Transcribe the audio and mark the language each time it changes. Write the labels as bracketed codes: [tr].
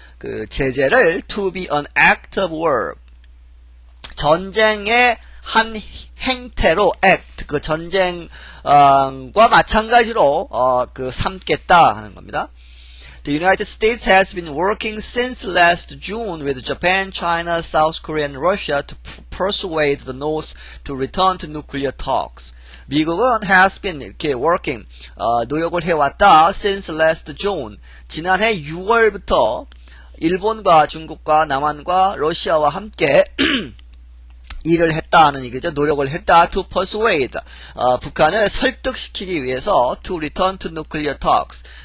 [ko] 그 제재를 [en] to be an act of war. [ko] 전쟁의 한 행태로 act 그 전쟁과 마찬가지로 그 삼겠다 하는 겁니다. [en] The United States has been working since last June with Japan, China, South Korea, and Russia to persuade the North to return to nuclear talks. [ko] 미국은 has been 이렇게 working 노력을 해왔다 [en] since last June [ko] 지난해 6월부터 일본과 중국과 남한과 러시아와 함께 일을 했다는 얘기죠. 노력을 했다. To persuade. 북한을 설득시키기 위해서 [en] to return to nuclear talks.